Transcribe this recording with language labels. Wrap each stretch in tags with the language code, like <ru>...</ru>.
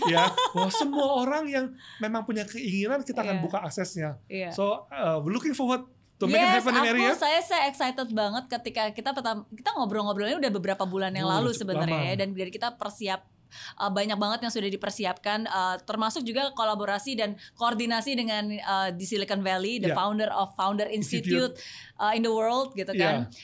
<id>Ya, bahwa semua orang yang memang punya keinginan kita akan buka aksesnya.</id> <en>So we're looking forward to make it happen in area.</en> <id>Saya excited banget ketika kita ngobrol-ngobrolnya udah beberapa bulan yang lalu sebenarnya ya, dan dari kita banyak banget yang sudah dipersiapkan, termasuk juga kolaborasi dan koordinasi dengan di Silicon Valley,</id> <en>the founder of Founder Institute in the world</en> <id>gitu kan.</id>